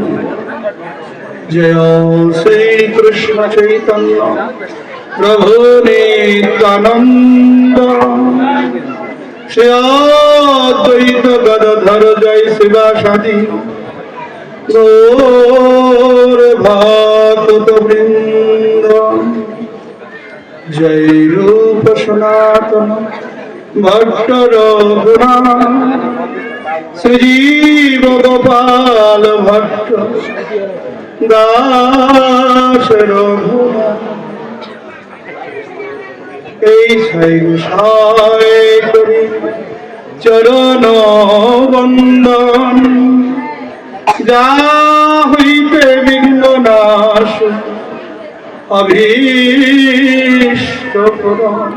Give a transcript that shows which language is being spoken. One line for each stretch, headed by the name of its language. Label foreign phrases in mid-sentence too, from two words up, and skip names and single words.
Sanskrit: जय श्री कृष्ण चैतन्य प्रभु नित्यानंद श्री अद्वैत गदाधर जय शिवासादि गौर भक्त वृंद। जय रूप सनातन भट्ट रघुनाथ श्रीजीव गोपाल भट्ट दास रघुनाथ।
Bangla: এই সাই করি চরণ বন্দন যা হইতে বিঘ্ন নাশ অভীষ্ট পূরণ।